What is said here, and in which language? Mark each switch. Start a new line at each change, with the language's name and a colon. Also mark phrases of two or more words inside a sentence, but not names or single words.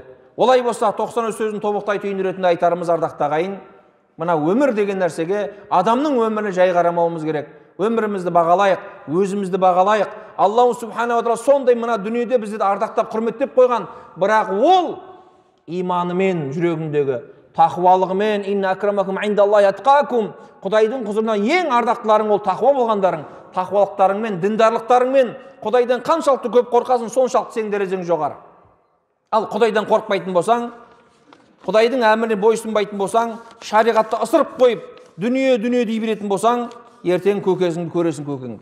Kazakh: Олай болса 90 сөзін тобықтай түйін ретінде айтарымыз, ардақты ағайын. Мына өмір деген нәрсеге, адамның өміріне жай қарамауымыз керек. Өмірімізді бағалайық, өзімізді бағалайық.
Arabic: الله سبحانه وتعالى
Kazakh: сондай мына дүниеде бізді ардақтап, құрметтеп қойған. Бірақ ол иманымен, жүрегіндегі тақуалығымен,
Arabic: إن أكرمكم عند الله أتقاكم,
Kazakh: Құдайдың құзырынан ең ардақтыларың ол тақуа болғандарың, тақуалықтарыңмен, діндарлықтарыңмен. Құдайдан қаншалықты көп қорқасың, соншалықты сенің дәрежең жоғары. Ал Құдайдан қорықпайтын болсаң, Құдайдың әміріне бойсұнбайтын болсаң, шариғатты ысырып қойып, дүние дей беретін болсаң, ертең көкесіңді көресің, көкеңді.